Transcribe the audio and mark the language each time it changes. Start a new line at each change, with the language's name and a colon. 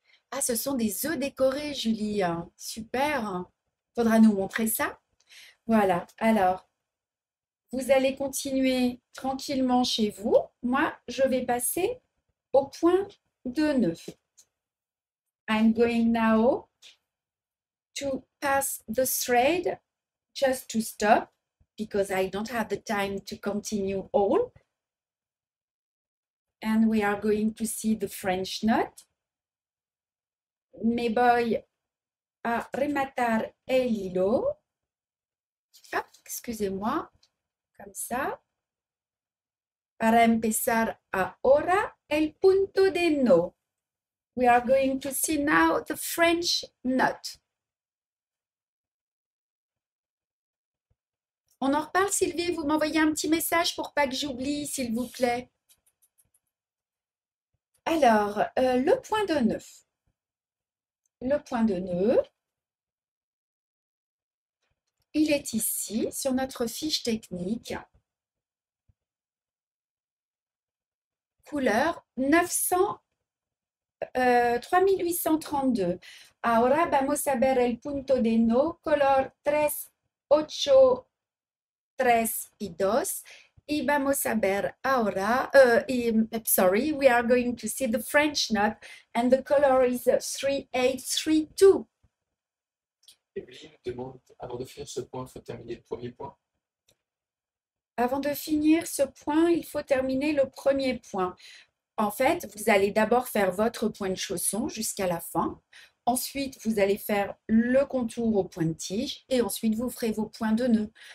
French: Ah, ce sont des œufs décorés, Julie. Super. Faudra nous montrer ça. Voilà. Alors, vous allez continuer tranquillement chez vous. Moi, je vais passer au point de nœud.
English: I'm going now to pass the thread just to stop because I don't have the time to continue all. And we are going to see the French knot.
Spanish: Me voy a rematar el hilo.
French: Hop, excusez-moi, comme ça.
Spanish: Para empezar ahora el punto de no.
English: We are going to see now the French knot.
French: On en reparle, Sylvie. Vous m'envoyez un petit message pour pas que j'oublie, s'il vous plaît. Alors, le point de nœud. Le point de nœud, il est ici sur notre fiche technique. Couleur 3832.
Spanish: Ahora vamos a ver el punto de no, color 38332. Y vamos a ver ahora,
English: sorry, we are going to see the French knot and the color is 3832.
French: Émilie nous demande, avant de finir ce point, il faut terminer le premier point. Avant de finir ce point, il faut terminer le premier point. En fait, vous allez d'abord faire votre point de chausson jusqu'à la fin. Ensuite, vous allez faire le contour au point de tige et ensuite, vous ferez vos points de nœud.